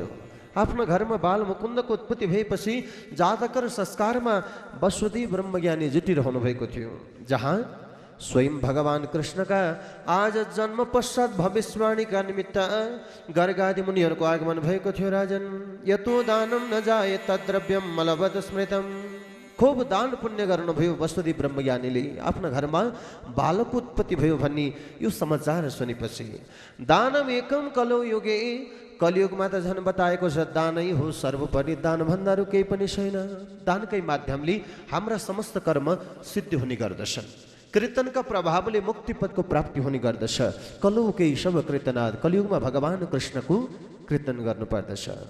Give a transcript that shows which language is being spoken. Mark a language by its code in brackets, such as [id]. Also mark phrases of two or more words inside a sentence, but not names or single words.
[ne] आफ्नो घरमा बालमुकुन्दको उत्पत्ति भएपछि जातक र संस्कारमा वसुदेव ब्रह्मज्ञानी जुटिरहनु भएको थियो। जहाँ स्वयं भगवान कृष्णका आज जन्म पश्चात भविष्यवाणीका निमित्त गर्गादि मुनिहरूको आगमन भएको थियो। [sa] राजन यतो दानम न जाए तद्द्रव्यम मलवत स्मृतम। [ne] खूब दान पुण्य गर्नुभयो वसुदेव ब्रह्मज्ञानीले। आफ्ना घरमा बालक उत्पत्ति भयो भन्ने यो समाचार सुनेपछि [sa] दानम एकम कलौ युगे, [ne] कलियुगमा त झन् बताएको छ दानै हो सर्वोपरि, दानभन्दा अरू केही पनि छैन। दानकै माध्यमले हाम्रा समस्त कर्म सिद्धि हुने गर्दछन्। कीर्तनका प्रभावले मुक्तिपदको प्राप्ति हुने गर्दछ। [sa] कलौकै सब कीर्तनाद, [ne] कलियुगमा भगवान कृष्णको कीर्तन गर्नुपर्दछ।